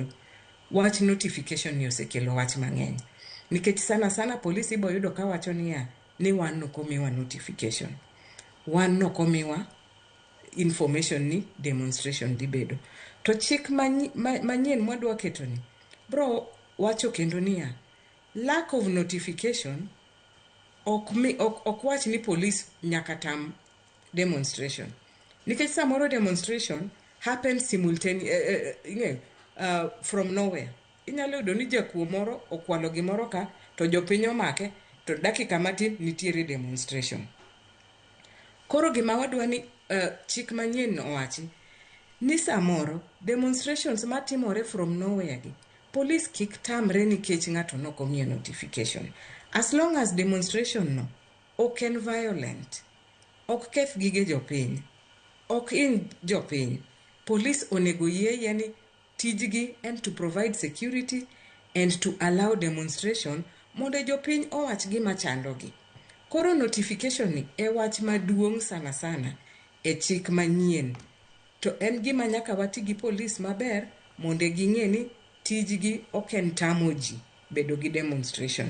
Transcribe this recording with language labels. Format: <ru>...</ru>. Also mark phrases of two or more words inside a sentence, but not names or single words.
<luo>Wach notification ni osekelo wach mang'eny. Nikech sana polisi ibo yudo ka wacho ni wan nokomiwa notification. Wan nokomiwa information ni demonstration dhi bedo. To chik manyien mwadwa keto ni bro wacho kendo niya,</luo> <en>lack of notification</en> <luo>ok wach ni police nyaka tam demonstration. Nikech samoro</luo> <en>demonstration happens simultaneously from nowhere.</en> <luo>Inyalo yudo ni jakuo moro okwalo gimoro ka to jopiny omake to dakika matin nitiere demonstration. Koro gima wadwa ni chik manyien owachi ni samoro demonstrations matimore</luo> <en>from nowhere</en> <luo>gi police kik tamre nikech ng'ato nokomiye notification.</luo> <en>As long as demonstration</en> <luo>no ok en violent, ok keth gige jopiny, ok in jopiny, police onego yie ni tijgi</luo> <en>and to provide security and to allow demonstration</en> <luo>mondo jopiny owach gima chandogi. Koro notification ni e wach maduong' sana e chik manyien. To en gima nyaka wati gi police maber mondo ging'e ni tijgi ok en tamo ji bedo gi demonstration.</luo>